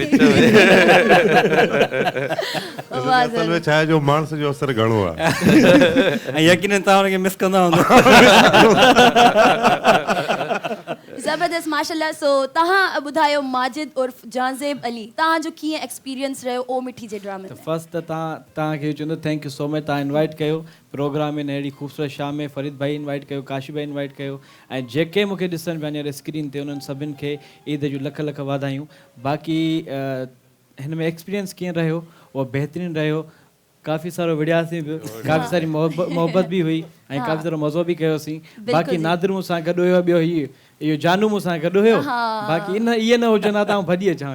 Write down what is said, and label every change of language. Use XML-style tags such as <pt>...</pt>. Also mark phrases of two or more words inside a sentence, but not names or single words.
<sd>असल में छा आहे जो माण्हू जो असर घणो आहे ऐं यकीनन तव्हां हुनखे मिस कंदा हूंदा ज़बरदस्त माशाल्लाह सो तव्हां ॿुधायो माजिद उर्फ जाज़ेब अली तव्हांजो कीअं एक्सपीरियंस रहियो ओ मिठी जे ड्रामे में फर्स्ट त तव्हांखे चवंदो</sd> <en>thank you so much</en> <sd>तव्हां इनवाइट कयो प्रोग्राम में अहिड़ी ख़ूबसूरत शाम में फरीद भाई इनवाइट कयो काशी भाई इनवाइट कयो ऐं जेके मूंखे ॾिसनि पिया हींअर स्क्रीन ते उन्हनि सभिनि खे ईद जूं लख लख वाधायूं बाक़ी हिन में एक्सपीरियंस कीअं रहियो उहो बहितरीनु रहियो काफ़ी सारो विड़ियासीं बि काफ़ी सारी मोहबत बि हुई ऐं काफ़ी सारो मज़ो बि कयोसीं बाक़ी नादिर मूंसां गॾु हुयो ॿियो इहो जानू मूंसां गॾु हुयो बाक़ी इहे न हुजनि हा त आउं भॼी अचां</sd>